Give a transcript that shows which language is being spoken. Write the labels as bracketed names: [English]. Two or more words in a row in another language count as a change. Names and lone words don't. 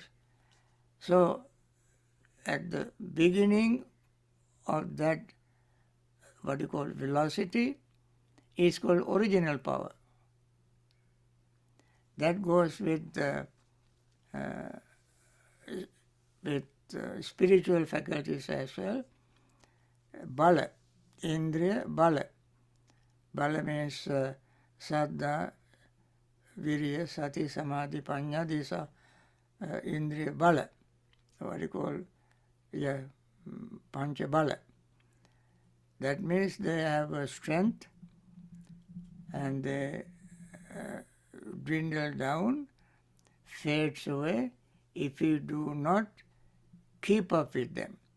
[English] So at the beginning of that, what you call velocity, is called original power. That goes with spiritual faculties as well. [Pali] Bala, Indriya Bala. [English] Bala means [Pali] Saddha, Virya, Sati, Samadhi, Panya. [English] These are [Pali] Indriya Bala, [English] what you call [Pali] Pancha Bala. [English] That means they have a strength and they dwindle down, fades away if you do not keep up with them.